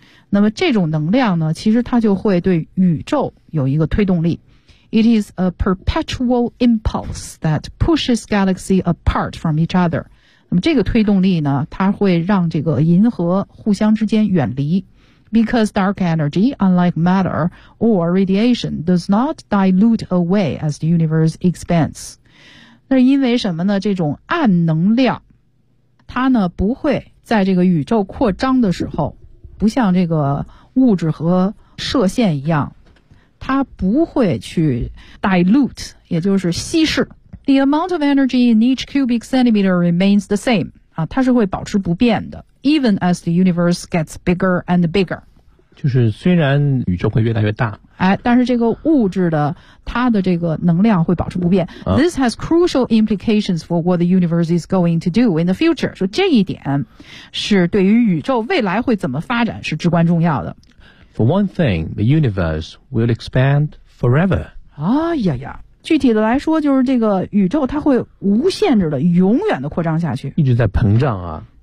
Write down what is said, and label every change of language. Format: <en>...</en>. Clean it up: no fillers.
<zh>那么这种能量呢其实它就会对宇宙有一个推动力。</zh> <en>It is a perpetual impulse that pushes galaxy apart from each other。</en> <zh>那么这个推动力呢它会让这个银河互相之间远离。</zh> <en>Because dark energy, unlike matter or radiation, does not dilute away as the universe expands。</en> <zh>那因为什么呢，这种暗能量它呢不会在这个宇宙扩张的时候不像这个物质和射线一样，它不会去 dilute， 也就是稀释。</zh> <en>The amount of energy in each cubic centimeter remains the same</en> <zh>它是会保持不变的</zh> <en>even as the universe gets bigger and bigger。</en> <zh>就是虽然宇宙会越来越大，哎，但是这个物质的它的这个能量会保持不变。</zh> <en>This has crucial implications for what the universe is going to do in the future.</en> <zh>说这一点是对于宇宙未来会怎么发展是至关重要的。</zh> <en>For one thing, the universe will expand forever.</en> <zh>哎呀呀，具体的来说就是这个宇宙它会无限制的永远的扩张下去，一直在膨胀啊。</zh>